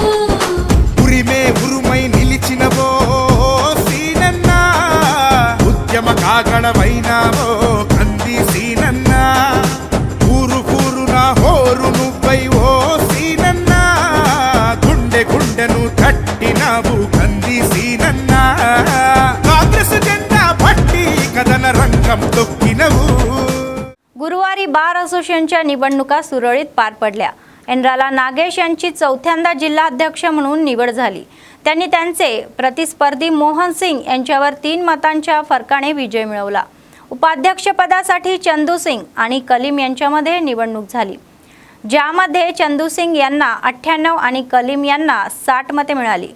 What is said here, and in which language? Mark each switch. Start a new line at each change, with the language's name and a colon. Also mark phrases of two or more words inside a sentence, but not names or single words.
Telugu: ఉరిమే ఉరుమై నిలిచినవో సీనన్న ఉద్యమ కాగడవైనావో కంది సీనన్న ఊరు ఊరున హోరు నువ్వై ఓ సీనన్న గుండె గుండెను కట్టినావు కంది సీనన్న కాంగ్రెస్ జెండా పట్టి కథన రంగం తొక్కినవు.
Marathi: गुरुवारी बार असोसिएशनच्या निवडणुका सुरळीत पार पडल्या. एनराला नागेश यांची 4थ्यांदा जिल्हाध्यक्ष म्हणून निवड झाली. त्यांनी त्यांचे प्रतिस्पर्धी मोहन सिंग यांच्यावर 3 मतांच्या फरकाने विजय मिळवला. उपाध्यक्षपदासाठी चंदू सिंग आणि कलीम यांच्यामध्ये निवडणूक झाली, ज्यामध्ये चंदू सिंग यांना 98 आणि कलीम यांना 60 मते मिळाली.